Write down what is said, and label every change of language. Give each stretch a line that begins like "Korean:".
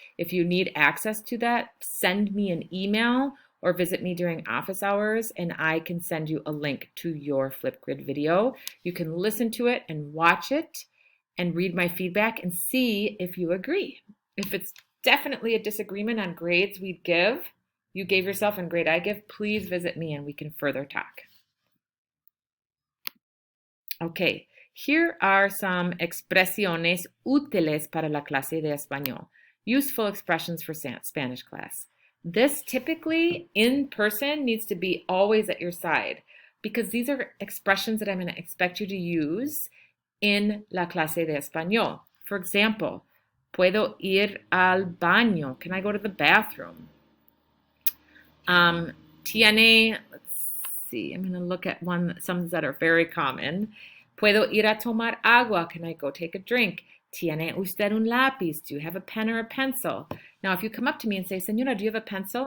English: If you need access to that, send me an email or visit me during office hours and I can send you a link to your Flipgrid video. You can listen to it and watch it and read my feedback and see if you agree. If it's definitely a disagreement on grades you gave yourself and grade I give, please visit me and we can further talk. Okay, here are some
Spanish: expresiones útiles para la clase de español.
English: Useful expressions for Spanish class. This typically in person needs to be always at your side because these are expressions that I'm going to expect you to use in
Spanish: la clase de español.
English: For example,
Spanish: puedo ir al baño.
English: Can I go to the bathroom?
Spanish: Tiene,
English: let's see, I'm going to look at some that are very common.
Spanish: Puedo ir a tomar agua.
English: Can I go take a drink?
Spanish: ¿Tiene usted un lápiz?
English: Do you have a pen or a pencil? Now, if you come up to me and say, Señora, do you have a pencil?